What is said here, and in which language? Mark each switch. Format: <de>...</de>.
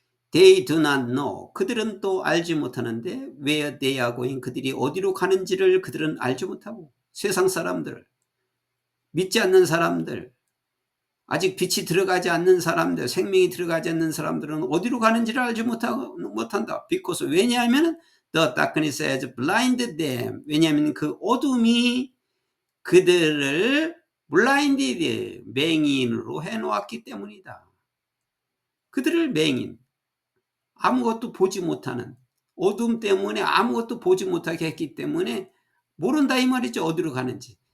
<en>They do not know.</en> <ko>그들은 또 알지 못하는데</ko> <en>where they are going.</en> <ko>그들이 어디로 가는지를 그들은 알지 못하고, 세상 사람들, 믿지 않는 사람들, 아직 빛이 들어가지 않는 사람들, 생명이 들어가지 않는 사람들은 어디로 가는지를 알지 못한다.</ko> <en>because,</en> <ko>왜냐하면</ko> <en>the darkness has blinded them.</en> <ko>왜냐하면 그 어둠이 그들을 블라인디드, 맹인으로 해놓았기 때문이다. 그들을 맹인, 아무것도 보지 못하는, 어둠 때문에 아무것도 보지 못하게 했기 때문에 모른다 이 말이죠. 어디로 가는지.</ko>